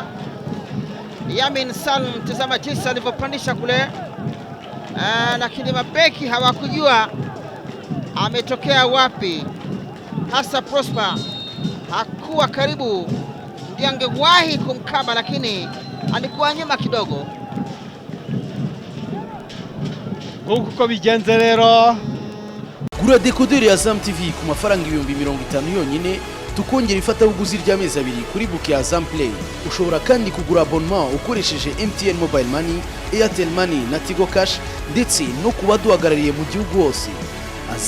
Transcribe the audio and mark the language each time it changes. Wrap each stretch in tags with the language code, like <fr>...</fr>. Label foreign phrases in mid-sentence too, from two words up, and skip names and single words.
<sw>Yamin Salum, tazama jinsi alivyopandisha kule, lakini mabeki hawakujua ametokea wapi. Hasa Prosper hakuwa karibu, ndiye angewahi kumkaba, lakini alikuwa nyuma kidogo.</sw> <rw>Huku kwa bigenze rero, gura dekoderi ya Azam TV ku mafaranga 50 yonyine, tukongera ifatabuguzi ry'amezi 2 kuri buke ya Azam Play. Ushobora kandi kugura abonnement ukoresheje MTN Mobile Money, Airtel Money na Tigo Cash, ndetse no kubaduhagarariye mu gihugu hose.</rw>